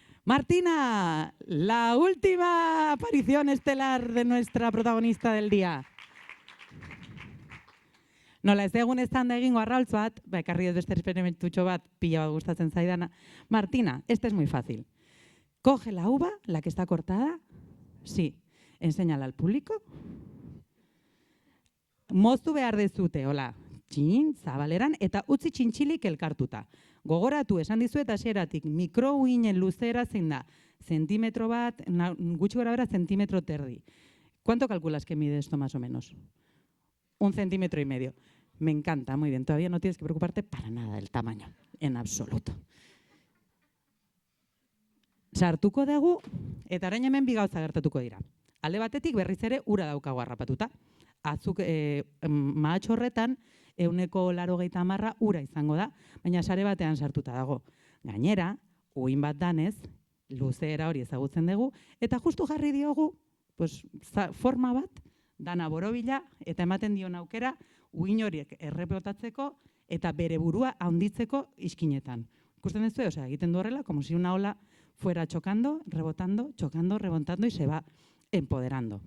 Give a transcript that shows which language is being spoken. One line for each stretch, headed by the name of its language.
Spanish: Martina, la última aparición estelar de nuestra protagonista del día.
Basque: Nola ez egun estanda egingo arraultz bat, ekarri ez beste esperimentutxo bat, pila bat gustatzen zaidana.
Spanish: Martina, este es muy fácil. Coge la uva, la que está cortada, sí, enséñala al público.
Basque: Moztu behar dezute, hola, zabaleran, eta utzi txintxilik elkartuta. Gogoratu, esan dizuet hasieratik, mikrouinen luzera zein da, zentimetro bat, gutxi gora bera, zentimetro terdi.
Spanish: ¿Cuánto calculas que mide esto más o menos? 1,5 centímetros. Me encanta, muy bien, todavía no tienes que preocuparte para nada del tamaño, en absoluto.
Basque: Sartuko dugu, eta orain hemen bi gauza gertatuko dira. Alde batetik berriz ere ura daukago harrapatuta. Mahatx horretan 80% ura izango da, baina sare batean sartuta dago. Gainera, uhin bat danez, luzeera hori ezagutzen dugu, eta justu jarri diogu forma bat, dana borobila, eta ematen dion aukera, uhin horiek errepotatzeko, eta bere burua handitzeko iskinetan. Ikusten duzu, egiten du horrela,
Spanish: como si una ola fuera chocando, rebotando, y se va empoderando.